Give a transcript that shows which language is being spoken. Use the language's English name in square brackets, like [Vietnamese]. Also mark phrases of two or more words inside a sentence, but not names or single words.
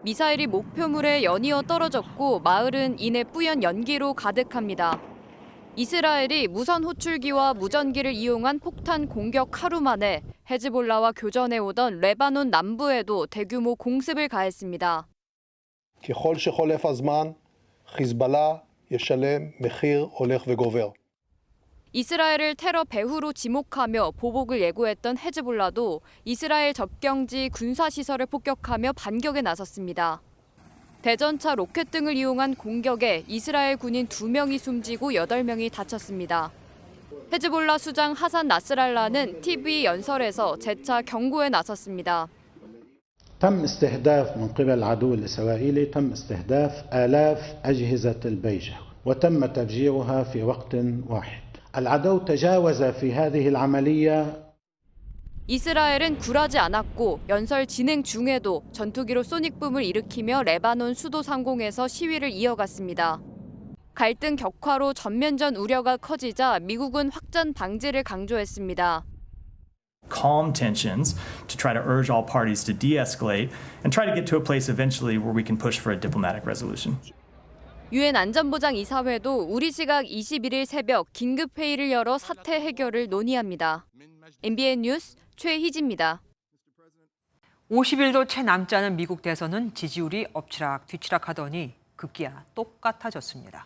[Korean] 미사일이 목표물에 연이어 떨어졌고 마을은 이내 뿌연 연기로 가득합니다. 이스라엘이 무선 호출기와 무전기를 이용한 폭탄 공격 하루 만에 헤즈볼라와 교전해오던 레바논 남부에도 대규모 공습을 가했습니다. [Hebrew] ככל שחולף הזמן, חיזבאללה ישלם מחיר הולך וגובר. [Korean] 이스라엘을 테러 배후로 지목하며 보복을 예고했던 헤즈볼라도 이스라엘 접경지 군사시설을 폭격하며 반격에 나섰습니다. 대전차 로켓 등을 이용한 공격에 이스라엘 군인 2명이 숨지고 8명이 다쳤습니다. 헤즈볼라 수장 하산 나스랄라는 TV 연설에서 재차 경고에 나섰습니다. [Arabic] تم استهداف من قبل العدو الإسرائيلي تم استهداف آلاف أجهزة البيجة وتم تفجيرها في وقت واحد. العدو تجاوز في هذه العملية. [Korean] 이스라엘은 굴하지 않았고 연설 진행 중에도 전투기로 소닉붐을 일으키며 레바논 수도 상공에서 시위를 이어갔습니다. 갈등 격화로 전면전 우려가 커지자 미국은 확전 방지를 강조했습니다. [English] calm tensions to try to urge all parties to de-escalate and try to get to a place eventually where we can push for a diplomatic resolution. [Korean] 유엔 안전보장이사회도 우리 시각 21일 새벽 긴급 회의를 열어 사태 해결을 논의합니다. MBN 뉴스 최희지입니다. 50일도 채 남지 않은 미국 대선은 지지율이 엎치락 뒤치락 하더니 급기야 똑같아졌습니다.